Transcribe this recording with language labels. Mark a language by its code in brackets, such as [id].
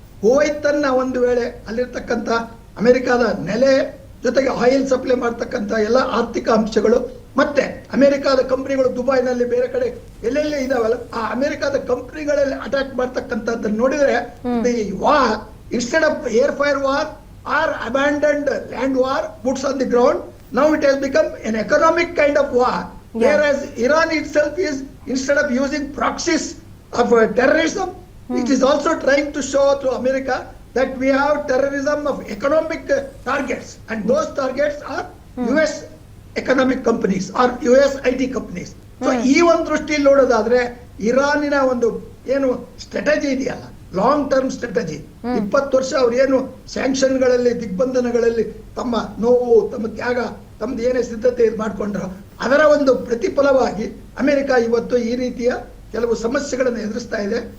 [kn] Kuwait ಅನ್ನ ಒಂದು ವೇಳೆ ಅಲ್ಲಿರ್ತಕ್ಕಂಥ ಅಮೆರಿಕಾದ ನೆಲೆ ಜೊತೆಗೆ ಆಯಿಲ್ ಸಪ್ಲೈ ಮಾಡ್ತಕ್ಕಂಥ ಎಲ್ಲ ಆರ್ಥಿಕ ಅಂಶಗಳು, ಮತ್ತೆ ಅಮೆರಿಕಾದ ಕಂಪನಿಗಳು ದುಬೈನಲ್ಲಿ ಬೇರೆ ಕಡೆ ಎಲ್ಲೆಲ್ಲಿ ಇದಾವಲ್ಲ, ಆ ಅಮೆರಿಕಾದ ಕಂಪನಿಗಳಲ್ಲಿ ಅಟ್ಯಾಕ್ ಮಾಡ್ತಕ್ಕಂಥದ್ದನ್ನು ನೋಡಿದ್ರೆ, [en] War instead of air fire war or abandoned land war boots on the ground, now it has become an economic kind of war. Whereas Iran itself is, instead of using proxies of terrorism, it is also trying to show to America that we have terrorism of economic targets, and those targets are US economic companies or US IT companies. [kn] So ಈ ಒಂದು ದೃಷ್ಟಿಯಲ್ಲಿ ನೋಡೋದಾದ್ರೆ ಇರಾನಿನ ಒಂದು ಏನು strategy ಇದೆಯಲ್ಲ, long term strategy, 20 ವರ್ಷ ಅವ್ರು ಏನು ಸ್ಯಾಂಕ್ಷನ್ಗಳಲ್ಲಿ, ದಿಗ್ಬಂಧನಗಳಲ್ಲಿ ತಮ್ಮ ನೋವು, ತಮ್ಮ ತ್ಯಾಗ, ತಮ್ದು ಏನೇ ಸಿದ್ಧತೆ ಮಾಡ್ಕೊಂಡ್ರು, ಅದರ ಒಂದು ಪ್ರತಿಫಲವಾಗಿ ಅಮೆರಿಕ ಇವತ್ತು ಈ ರೀತಿಯ ಕೆಲವು ಸಮಸ್ಯೆಗಳನ್ನು ಎದುರಿಸ್ತಾ ಇದೆ.